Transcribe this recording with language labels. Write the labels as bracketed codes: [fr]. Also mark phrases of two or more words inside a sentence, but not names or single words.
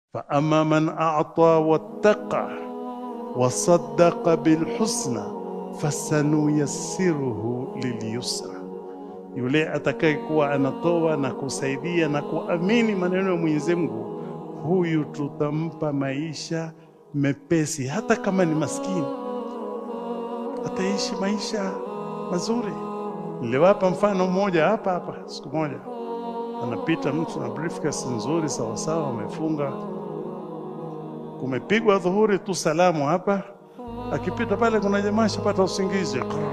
[ar] فأما من أعطى واتقى وصدق بالحسنى فسنيسره لليسرى. [sw] Yule atakayekuwa anatoa na kusaidia na kuamini maneno ya Mwenyezi Mungu, huyu tutampa maisha mepesi. Hata kama ni maskini, ataishi maisha mazuri. Niliwapa mfano mmoja hapa. Siku moja anapita mtu na briefcase nzuri sawa sawa, amefunga, kumepigwa dhuhuri tu salamu hapa, akipita pale kuna jamaa shapata usingizi.